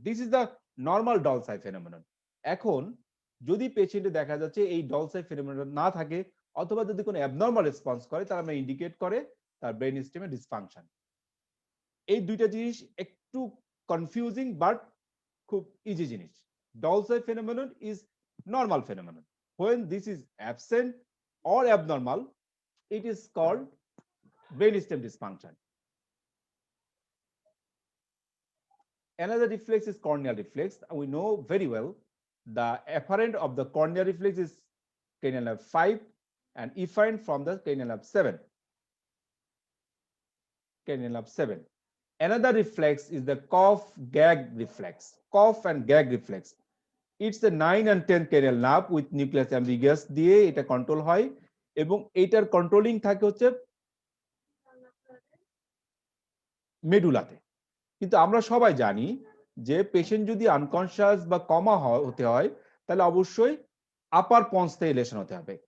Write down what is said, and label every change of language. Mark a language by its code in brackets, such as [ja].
[en] This is the normal doll's eye phenomenon. [bn] এখন যদি পেশেন্টে দেখা যাচ্ছে এই ডলসাই ফেনোমেনন না থাকে, অথবা যদি কোনো অ্যাবনর্মাল রেসপন্স করে, তাহলে আমরা ইন্ডিকেট করে তার ব্রেন স্টেমে ডিসফাংশন। এই দুইটা জিনিস একটু কনফিউজিং বাট খুব ইজি জিনিস। [en] Dowsay phenomenon is normal phenomenon. When this is absent or abnormal, it is called brainstem dysfunction. Another reflex is corneal reflex. We know very well the afferent of the corneal reflex is cranial nerve 5 and efferent from the cranial nerve 7. Cranial nerve 7. Another reflex is the cough gag reflex. Cough and gag reflex. It's the 9 and 10 cranial nerve with nucleus ambiguous [bn] দিয়ে এটা control হয়, এবং এটার controlling থাকে হচ্ছে মেডুলাতে। কিন্তু আমরা সবাই জানি যে পেশেন্ট যদি আনকনশিয়াস বা কমা হতে হয়, তাহলে অবশ্যই আপার পন্স থেকে লেশন হতে হবে।